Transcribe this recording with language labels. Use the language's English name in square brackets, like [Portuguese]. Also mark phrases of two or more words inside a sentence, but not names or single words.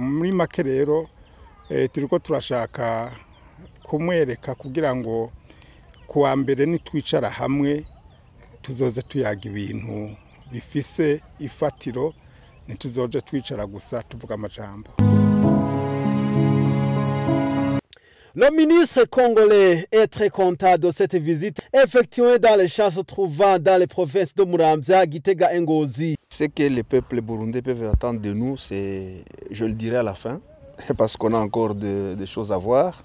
[Rundi] Muri make rero turiko turashaka kumwereka kugira ngo kuwa mbere nitwicara hamwe tuzoze tuyaga ibintu bifise ifatiro nituzoje twicara gusa tuvuga amajambo. [French] Le ministre congolais est très content de cette visite effectuée dans les champs se trouvant dans les provinces de Muramvya, Gitega et Ngozi. Ce que les peuples burundais peuvent attendre de nous, c'est, je le dirai à la fin, parce qu'on a encore des choses à voir.